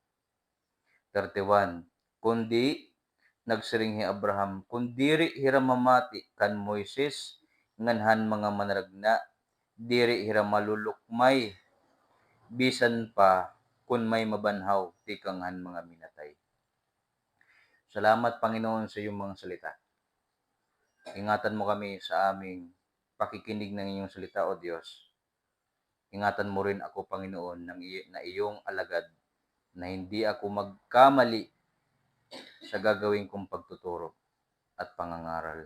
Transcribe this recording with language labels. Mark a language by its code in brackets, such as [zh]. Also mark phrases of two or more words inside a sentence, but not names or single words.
[war] 31. Kundi nagsiring hi Abraham, kun diri hira mamati kan Moises ngan han mga manragna, diri hira malulukmay, bisan pa kun may mabanhaw tikang han mga minatay. [tl] Salamat Panginoon sa iyong mga salita. Ingatan mo kami sa aming pakikinig ng iyong salita, O Diyos. Ingatan mo rin ako, Panginoon, na iyong alagad, na hindi ako magkamali sa gagawin kong pagtuturo at pangangaral.